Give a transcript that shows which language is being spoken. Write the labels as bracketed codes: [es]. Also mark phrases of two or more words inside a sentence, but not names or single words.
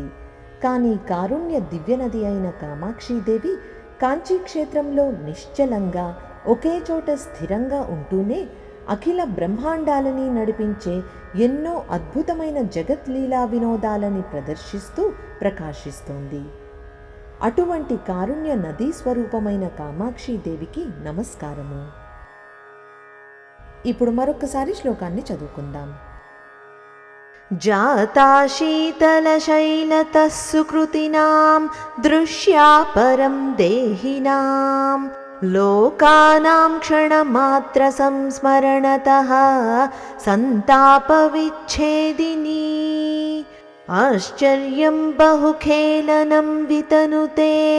[te] కానీ కారుణ్య దివ్య నది అయిన కామాక్షీదేవి కాంచీక్షేత్రంలో నిశ్చలంగా ఒకే చోట స్థిరంగా ఉంటూనే అఖిల బ్రహ్మాండాలని నడిపించే ఎన్నో అద్భుతమైన జగత్లీలా వినోదాలని ప్రదర్శిస్తూ ప్రకాశిస్తోంది. అటువంటి కారుణ్య నదీ స్వరూపమైన కామాక్షీదేవికి నమస్కారము. ఇప్పుడు మరొకసారి శ్లోకాన్ని చదువుకుందాం. [sa] जाता शीतलशैलतः सुकृतिनां दृश्या परं देहिनां लोकानां क्षणमात्रसंस्मरणतः सन्तापविच्छेदिनी आश्चर्यं बहुखेलनं वितनुते